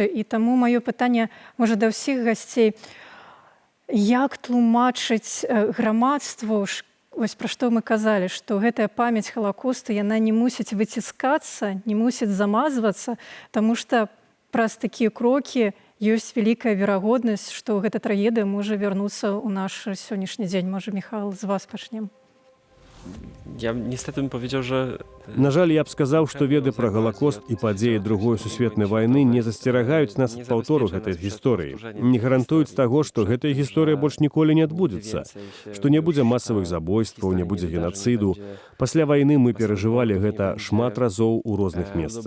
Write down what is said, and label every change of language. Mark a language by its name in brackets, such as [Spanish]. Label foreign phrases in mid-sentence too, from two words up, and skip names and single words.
[Belarusian] І таму маё пытанне, можа, да ўсіх гасцей: як тлумачыць грамадству, вось пра што мы казалі, што гэтая памяць Халакосту, яна не мусіць выціскацца, не мусіць замазвацца, таму што праз такія крокі ёсць вялікая верагоднасць, што гэта трагедыя можа вярнуцца ў наш сённяшні дзень. Можа, Міхал, з вас пачнем. [Polish] Ja niestety bym powiedział, że... [Belarusian] На жаль, я б сказаў, што веды пра Галакост і падзеі другой сусветнай вайны не засцерагаюць нас ад паўтору гэтай гісторыі, не гарантуюць таго, што гэтая гісторыя больш ніколі не адбудзецца, што не будзе масавых забойстваў, не будзе генацыду. Пасля вайны мы перажывалі гэта шмат разоў у розных месцах.